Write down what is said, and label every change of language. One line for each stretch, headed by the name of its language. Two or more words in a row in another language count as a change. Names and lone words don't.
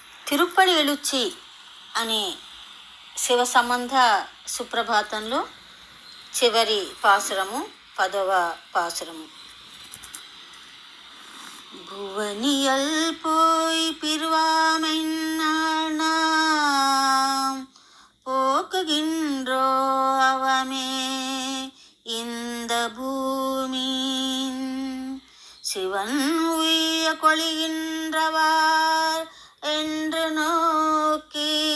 Telugu: తిరుప్పడి ఎలుచ్చి అనే శివ సంబంధ సుప్రభాతంలో చివరి పాసురము 10వ పాసురము.
Tamil: புவனியல் போய் பிரிவாமென்னாம் போக்குகின்றோ அவமே இந்த பூமி சிவன் உய்ய கொள்கின்றவார் என்று நோக்கி